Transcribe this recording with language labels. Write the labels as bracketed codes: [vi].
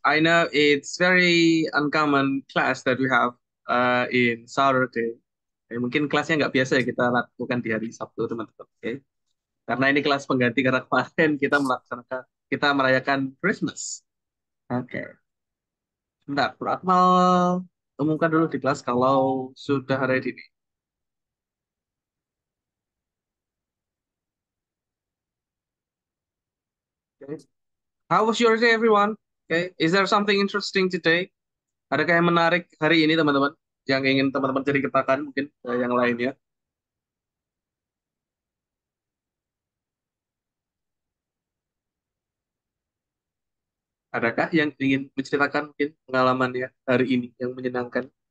[en] I know it's very uncommon class that we have in Saturday. [id] Mungkin kelasnya nggak biasa ya kita lakukan di hari Sabtu, teman-teman. Oke. Karena ini kelas pengganti karena kemarin kita merayakan Christmas. Oke. Bentar, Bro Akmal umumkan dulu di kelas kalau sudah ready nih. Oke. [en] How was your day, everyone? Okay. Is there something interesting today? [id] Adakah yang menarik hari ini, teman-teman? Yang ingin teman-teman ceritakan mungkin ke yang lainnya? Adakah yang ingin menceritakan mungkin pengalamannya hari ini yang menyenangkan?